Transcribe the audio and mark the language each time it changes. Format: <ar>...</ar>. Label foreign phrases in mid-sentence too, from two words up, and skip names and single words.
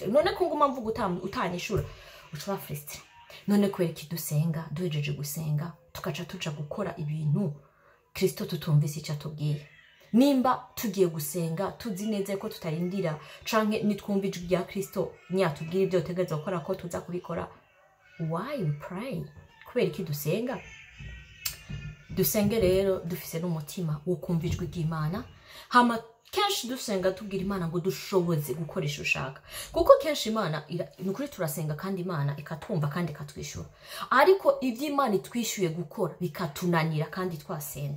<rn>None ko nguma mvuga utanyishura, uca aba frustré. None kubera iki dusenga, duhejeje gusenga tukaca tuja gukora ibintu Kristo tutumvise icyo atubwiye? Nimba tugiye gusenga tuzi neza ko tutarindira canke nitwumva ijwi rya Kristo nyatubwira ibyo utegereza gukora ko tuza kubikora,</rn> <en>why we pray?</en> <rn>Kubera iki dusenga? Dusenge rero dufise n'umutima wo kumva ijwi ry'Imana, hama kenshi dusenga tubwira Imana ngo dushoboze gukoresha ushaka, kuko kenshi Imana nukuri turasenga kandi Imana ikatumva kandi ikatwishyura, ariko ibyo Imana itwishyuye gukora bikatunanira kandi twasenze.</rn>